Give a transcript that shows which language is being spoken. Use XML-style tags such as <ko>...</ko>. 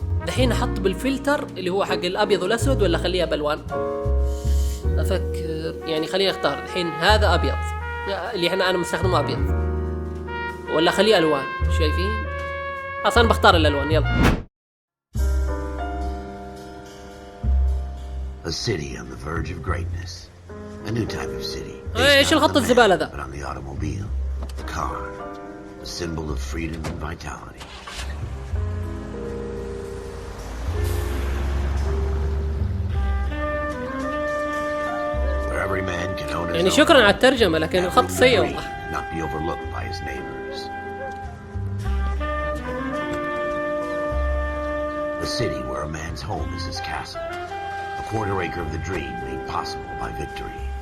<ar>دحين أحط بالفلتر اللي هو حق الأبيض والأسود ولا خليها بألوان؟ أفكر يعني خلينا نختار دحين هذا أبيض اللي أنا مستخدمه أبيض، ولا خليه ألوان. شايفين؟ أصلا بختار الألوان. يلا.</ar> <en>A city on the verge of greatness. A new type of city.</en> <ar>إيش الخط الزبالة ذا؟</ar> <en>But on the automobile, the car, the symbol of freedom and vitality. Where every man can own his</en> <ar>يعني</ar> <en>own.</en> <ar>شكرا على الترجمة، لكن الخط سيء والله.</ar> <en>Not be overlooked by his neighbors. The city where a man's home is his castle. A quarter acre of the dream made possible by victory.</en>